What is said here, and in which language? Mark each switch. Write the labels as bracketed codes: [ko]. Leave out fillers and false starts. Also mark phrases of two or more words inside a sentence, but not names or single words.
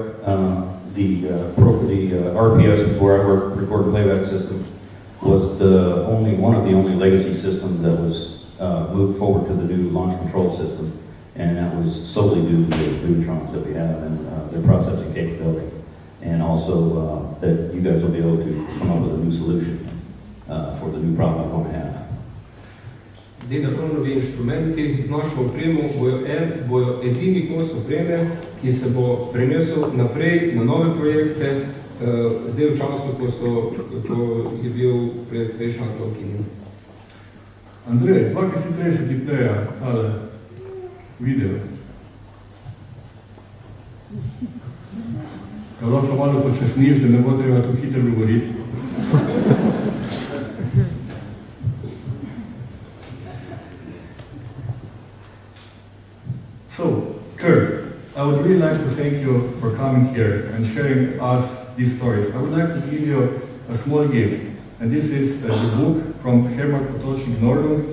[en] The RPS, where I work, record and playback system, was one of the only legacy systems that was moved forward to the new launch control system, and that was solely due to the Devatrons that we have and their processing capability, and also that you guys will be able to come up with a new solution for the new problem we're going to have. [sl] Devatronovi inštrumenti z našo opremo bojo edini kos opreme, ki se bo prenesel naprej na nove projekte, zdaj v času, ko je bil projekt Space Shuttle ukinjen. Andrej, dvakrat hitreje se ti pleja, tale video. Ga lahko malo počasniš, da ne bo treba to hitro govoriti. [en] So, Kurt, I would really like to thank you for coming here and sharing us these stories. I would like to give you a small gift, and this is the book from Herman Potočnik Nordung.